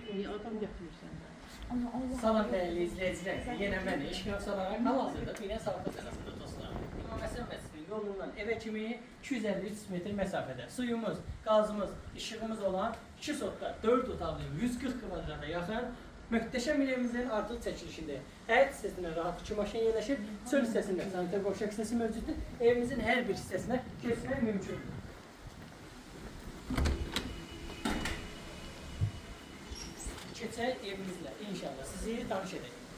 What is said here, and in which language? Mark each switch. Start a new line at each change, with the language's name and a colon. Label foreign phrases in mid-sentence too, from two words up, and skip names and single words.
Azerbaijani: adam götürürsən də. Ama Allah. Salam değerli izleyiciler. Yine ben İşgöz olarak hal-hazırda Bine Sarıqlı tarafında dostlar. İmam Həsən məscidinin yolundan eve kimi 253 metre mesafede suyumuz, gazımız, ışığımız olan 2 sotda 4 otaqlı 140 kvadrata yaxın möhtəşəm evimizin artıq çəkilişindəyik. Həyət hissəsində rahat 2 maşın yerləşir, çöl hissəsində sanitar qovşaq hissəsi mövcuddur. Evimizin hər bir hissəsinə keçmək mümkündür. Keçək evimizlə inşallah sizi tanış edək.